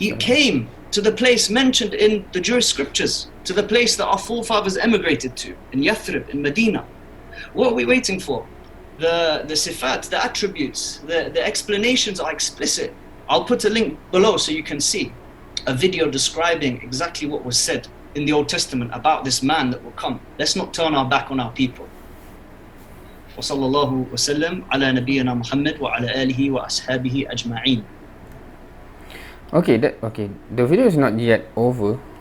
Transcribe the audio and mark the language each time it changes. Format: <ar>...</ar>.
<en>He came to the place mentioned in the Jewish scriptures, to the place that our forefathers emigrated to, in Yathrib, in Medina. What are we waiting for? The sifat, the attributes, the explanations are explicit. I'll put a link below so you can see a video describing exactly what was said in the Old Testament about this man that will come. Let's not turn our back on our people.</en> <ar>وصلى الله وسلم على نبينا محمد وعلى آله وأصحابه أجمعين.</ar> <en>Okay, the video is not yet over.</en>